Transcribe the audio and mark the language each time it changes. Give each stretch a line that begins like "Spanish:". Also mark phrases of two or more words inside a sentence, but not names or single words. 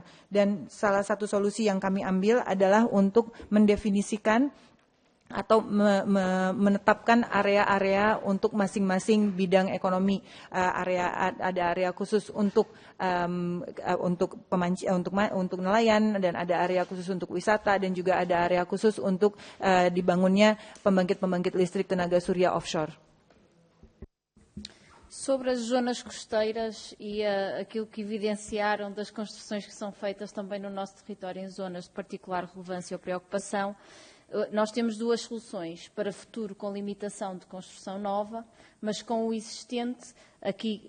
Indonesian: Dan salah satu solusi yang kami ambil adalah untuk mendefinisikan atau menetapkan area-area untuk masing-masing bidang ekonomi. Ada area khusus untuk nelayan, dan ada area khusus untuk wisata, dan juga ada area khusus untuk dibangunnya pembangkit listrik tenaga surya offshore.
Portuguese: Sobre as zonas costeiras e aquilo que evidenciaram das construções que são feitas também no nosso território em zonas de particular relevância ou preocupação, nós temos duas soluções para futuro com limitação de construção nova, mas com o existente, aqui